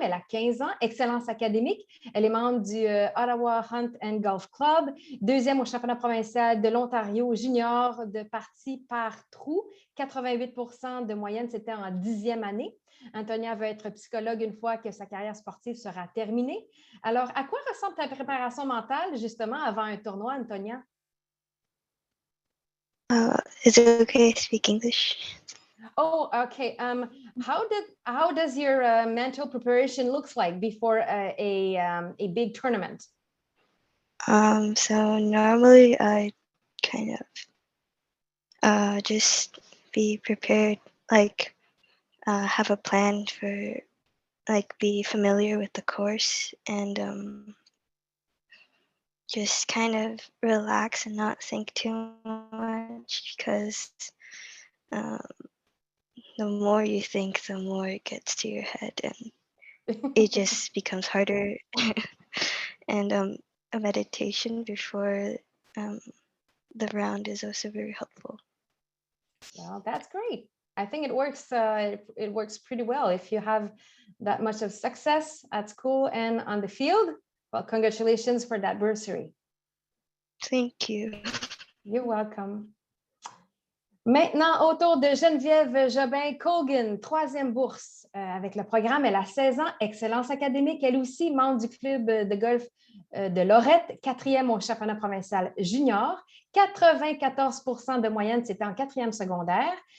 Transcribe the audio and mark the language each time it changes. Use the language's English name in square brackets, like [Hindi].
[French] Elle a 15 ans, excellence académique. Elle est membre du Ottawa Hunt and Golf Club, 2e au championnat provincial de l'Ontario junior de partie par trou, 88 % de moyenne, c'était en 10e année. Antonia veut être psychologue une fois que sa carrière sportive sera terminée. Alors, à quoi ressemble ta préparation mentale, justement, avant un tournoi, Antonia? [English] Is it okay to speak English? Oh, okay. How does your mental preparation looks like before a big tournament? So normally I kind of just be prepared, like have a plan for, like be familiar with the course and just kind of relax and not think too much because the more you think, the more it gets to your head and it just becomes harder. And a meditation before the round is also very helpful. Well, that's great. I think it works pretty well. If you have that much of success at school and on the field, well, congratulations for that bursary. Thank you. You're welcome. [French] Maintenant, autour de Geneviève Jobin-Colgan, 3e bourse avec le programme. Elle a 16 ans, excellence académique. Elle aussi, membre du club de golf de Lorette, 4e au championnat provincial junior. 94 % de moyenne, c'était en 4e secondaire.